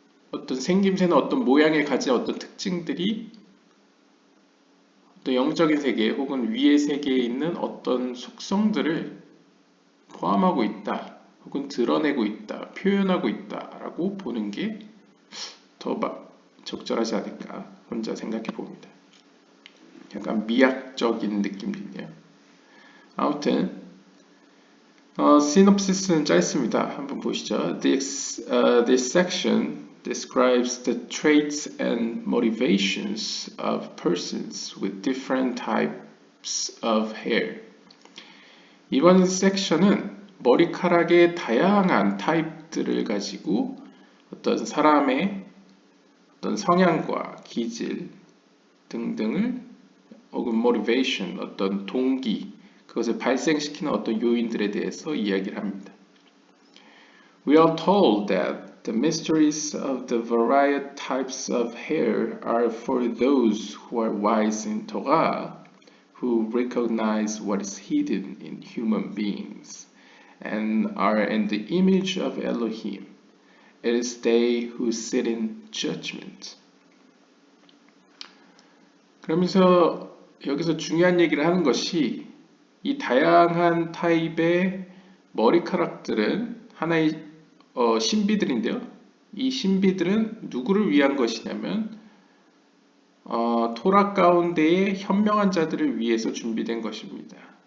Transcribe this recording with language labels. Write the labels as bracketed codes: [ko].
[ko] 어떤 생김새나 어떤 모양에 가진 어떤 특징들이 어떤 영적인 세계 혹은 위의 세계에 있는 어떤 속성들을 포함하고 있다, 혹은 드러내고 있다, 표현하고 있다라고 보는 게 더 적절하지 않을까 혼자 생각해 봅니다. 약간 미학적인 느낌도 있네요. 아무튼 시놉시스는 짧습니다. 한번 보시죠. [en] This section describes the traits and motivations of persons with different types of hair. [ko] 이번 섹션은 머리카락의 다양한 타입들을 가지고 어떤 사람의 어떤 성향과 기질 등등을 혹은 motivation, 어떤 동기, 그것을 발생시키는 어떤 요인들에 대해서 이야기를 합니다. [en] We are told that the mysteries of the varied types of hair are for those who are wise in Torah, who recognize what is hidden in human beings, and are in the image of Elohim. It is they who sit in judgment. [ko] 그러면서 여기서 중요한 얘기를 하는 것이 이 다양한 타입의 머리카락들은 하나의 신비들인데요. 이 신비들은 누구를 위한 것이냐면 토라 가운데의 현명한 자들을 위해서 준비된 것입니다.